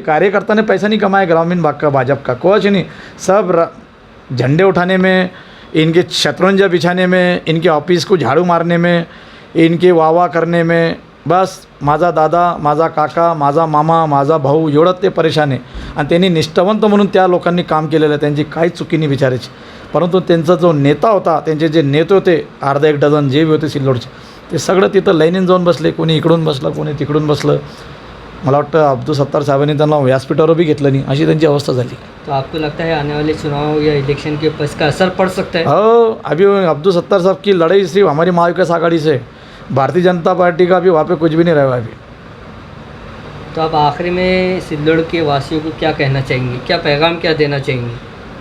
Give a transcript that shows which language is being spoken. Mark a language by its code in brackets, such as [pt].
[hi] कार्यकर्ता ने पैसा नहीं कमाया ग्रामीण भाग का, भाजपा का कुछ नहीं, सब झंडे उठाने में, इनके शतरंजा बिछाने में, इनके ऑफिस को झाड़ू मारने में, इनके वाह करने में, बस [mr] माझा दादा, माझा काका, माझा मामा, माझा भाऊ एवढंच ते परेशान आहे। आणि त्यांनी निष्ठावंत म्हणून त्या लोकांनी काम केलेलं आहे, त्यांची काहीच चुकी नाही बिचारायची। परंतु त्यांचा जो नेता होता, त्यांचे जे नेते होते अर्धा एक डझन जे भी होते सिल्लोडचे, ते सगळं तिथं लाईनीन जाऊन बसले, कोणी इकडून बसलं, कोणी तिकडून बसलं। मला वाटतं अब्दुल सत्तार साहेबांनी त्यांना व्यासपीठावर भी घेतलं नाही, अशी त्यांची अवस्था झाली। [hi] तो आपको लगता है आने वाले चुनाव या इलेक्शन के ऊपर इसका असर पड़ सकता है? हो, अभी अब्दुल सत्तार साहब की लड़ाई सिर्फ हमारी महाविकास आघाड़ी से, भारतीय जनता पार्टी का भी वहाँ पे कुछ भी नहीं रहा अभी। तो आप आखिरी में सिल्लोड़ के वासियों को क्या कहना चाहेंगे, क्या पैगाम क्या देना चाहेंगे?